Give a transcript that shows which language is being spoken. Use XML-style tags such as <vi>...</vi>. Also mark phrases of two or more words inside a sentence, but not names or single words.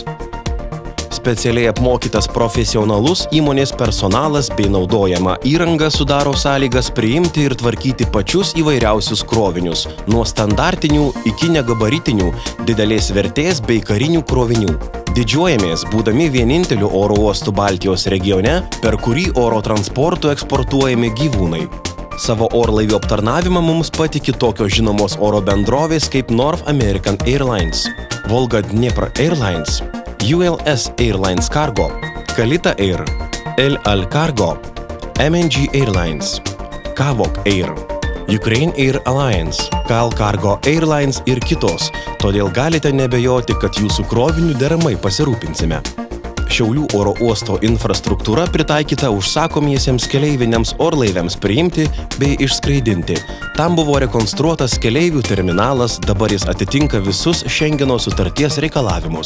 <lt>Specialiai apmokytas profesionalus įmonės personalas bei naudojama įranga sudaro sąlygas priimti ir tvarkyti pačius įvairiausius krovinius, nuo standartinių iki negabaritinių, didelės vertės bei karinių krovinių. Didžiuojamės, būdami vieninteliu oro uostu Baltijos regione, per kurį oro transportu eksportuojami gyvūnai. Savo orlaivių aptarnavimą mums patiki tokios žinomos oro bendrovės kaip North American Airlines, Volga Dnepr Airlines, ULS Airlines Cargo, Kalita Air, El Al Cargo, MNG Airlines, Kavok Air, Ukraine Air Alliance, Kal Cargo Airlines ir kitos, todėl galite nebejoti, kad jūsų krovinių deramai pasirūpinsime. Šiaulių oro uosto infrastruktūra pritaikyta užsakomiesiems keleiviniams orlaiviams priimti bei išskraidinti. Tam buvo rekonstruotas keleivių terminalas, dabar jis atitinka visus Šengeno sutarties reikalavimus.</lt>